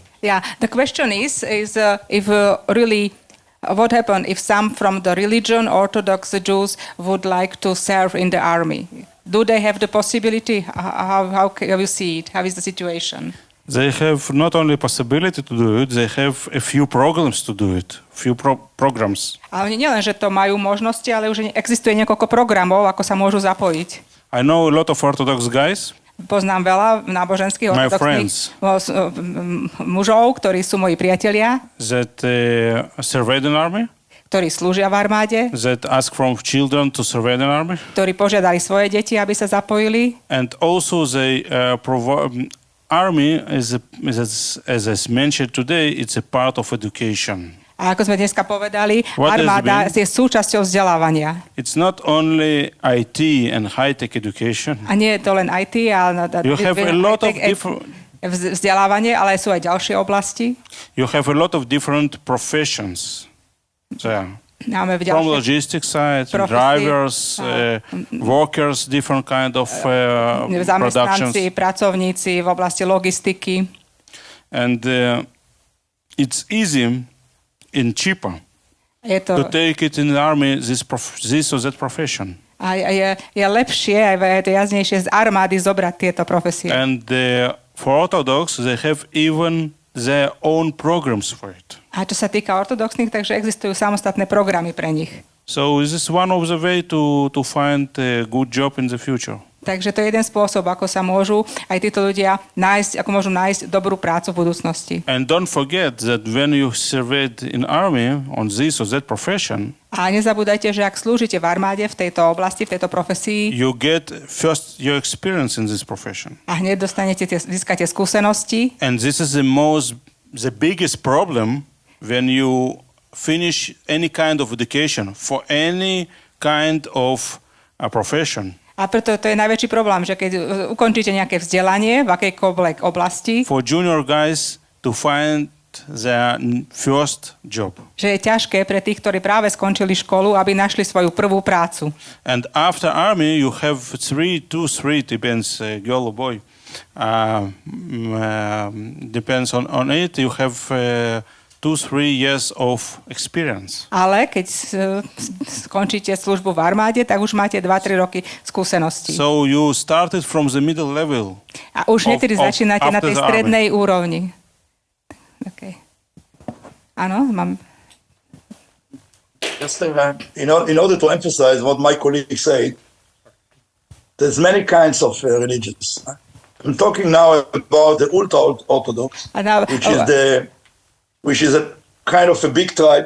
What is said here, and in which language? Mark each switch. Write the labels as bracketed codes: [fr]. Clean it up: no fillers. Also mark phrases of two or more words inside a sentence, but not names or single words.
[en] Yeah, the question is if really what happened if some from the religion, Orthodox Jews, would like to serve in the army? Do they have the possibility? How you see it? How is the situation? They have not only possibility to do it, they have a few programs to do it, few programs. [sk] Ale oni nielen, že to majú možnosti, ale už existuje niekoľko programov, ako sa môžu zapojiť. [en] I know a lot of Orthodox guys, [sk] Poznám veľa náboženských [en] my [sk] ortodoxných [en] friends, [sk] mužov, ktorí sú moji priatelia, [en] that serve in army, [sk] ktorí slúžia v armáde, [en] that ask from children to serve in army, [sk] ktorí požiadali svoje deti, aby sa zapojili. [en] and also they army as mentioned today, it's a part of education. [sk] A ako sme dneska povedali, [en] What does it [sk] armáda [en] mean? [sk] je súčasťou vzdelávania. [en] It's not only IT and high-tech education. [sk] A nie je to len IT, ale [en] You have a lot of different. [sk] vzdelávanie, ale sú aj ďalšie oblasti. [en] You have a lot of different professions. So, [sk] Máme v [en] from [sk] ďalších [en] logistics side, [sk] profesí, [en] drivers, workers, different kind of productions, [sk] zamestnanci, pracovníci v oblasti logistiky. [en] and it's easy and cheaper [sk] Je to to [en] take it in the army this or that profession. [sk] a je lepšie, aj je to jaznejšie z armády zobrať tieto profesie. [en] And for Orthodox, they have even their own programs for it. [sk] A čo sa týka ortodoxných, takže existujú samostatné programy pre nich. [en] So this is one of the way to find a good job in the future. [sk] Takže to je jeden spôsob, ako sa môžu aj títo ľudia nájsť, ako môžu nájsť dobrú prácu v budúcnosti. [en] And don't forget that when you served in army on this or that profession, [sk] A nezabúdajte, že ak slúžite v armáde v tejto oblasti, v tejto profesii, [en] you get first your experience in this profession. [sk] a hneď získate skúsenosti. [en] And this is the biggest problem when you finish any kind of education for any kind of a profession. [sk] A preto to je najväčší problém, že keď ukončíte nejaké vzdelanie v akejkoľvek oblasti, [en] For junior guys to find their first job. [sk] že je ťažké pre tých, ktorí práve skončili školu, aby našli svoju prvú prácu. [en] And after army, you have three, depends girl or boy, depends on it. You have 2-3 years of experience. [sk] Ale keď skončíte službu v armáde, tak už máte 2-3 roky skúsenosti. [en] So you started from the middle level. [sk] A už netedy začínate na tej [en] after the [sk] strednej úrovni. Okay. Áno, mám... [en] Just in order to emphasize what my colleague said, there's many kinds of religions. I'm talking now about the ultra-Orthodox, which is a kind of a big tribe.